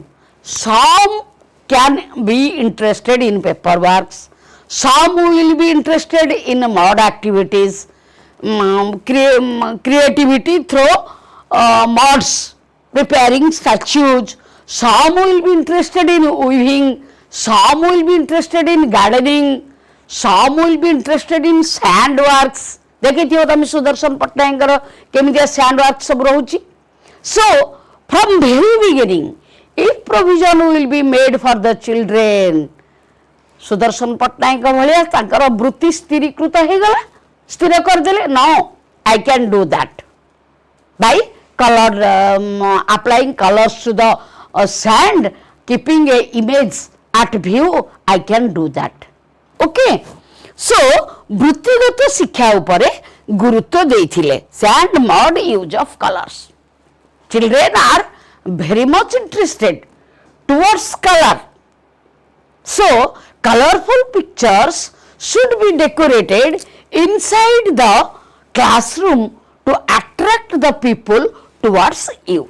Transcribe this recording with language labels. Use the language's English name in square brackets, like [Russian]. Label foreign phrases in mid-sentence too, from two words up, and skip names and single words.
[English] Some can be interested in paperworks, some will be interested in mud activities, creativity through mods, preparing statues. Some will be interested in weaving, some will be interested in gardening, some will be interested in sand works. [Odia] ଦେଖିଥିଓ ତମେ ସୁଦର୍ଶନ ପଟ୍ଟନାୟକର କେମିତିଆ [English] sand work [Odia] ସବୁ ରହୁଛି. [English] So from very beginning, if provision will be made for the children, [Odia] ସୁଦର୍ଶନ ପଟ୍ଟନାୟକ ଭଳିଆ ତାଙ୍କର ବୃତ୍ତି ସ୍ଥିରୀକୃତ ହେ ଗଲା, ସ୍ଥିର କର ଦେଲେ. [English] No, I can do that by color, applying colors to the sand, keeping a image at view. I can do that. Okay. [Odia] So ବୃତ୍ତିଗତ ଶିକ୍ଷା ଉପରେ ଗୁରୁତ୍ୱ ଦେଥିଲେ. [English] Sand, mud, use of colors. Children are very much interested towards color. So colorful pictures should be decorated inside the classroom to attract the people towards you.